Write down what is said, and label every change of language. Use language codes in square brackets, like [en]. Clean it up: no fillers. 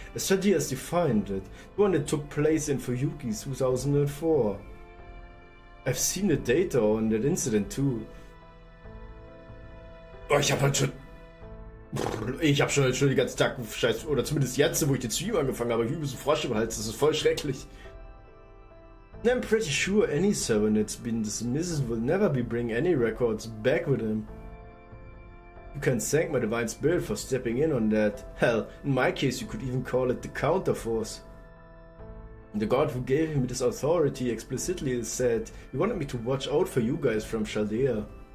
[en] A study has defined it. The one that took place in Fuyuki 2004. I've seen the data on that incident too. [de] Oh, ich hab schon den ganzen Tag Scheiß, oder zumindest jetzt, wo ich den Stream angefangen habe, ich so Frosch im Hals, das ist voll schrecklich. [en] And I'm pretty sure any server that's been dismissed will never be bring any records back with him. You can thank my divine spirit for stepping in on that. Hell, in my case you could even call it the counterforce. And the god who gave me this authority explicitly said he wanted me to watch out for you guys from Chaldea.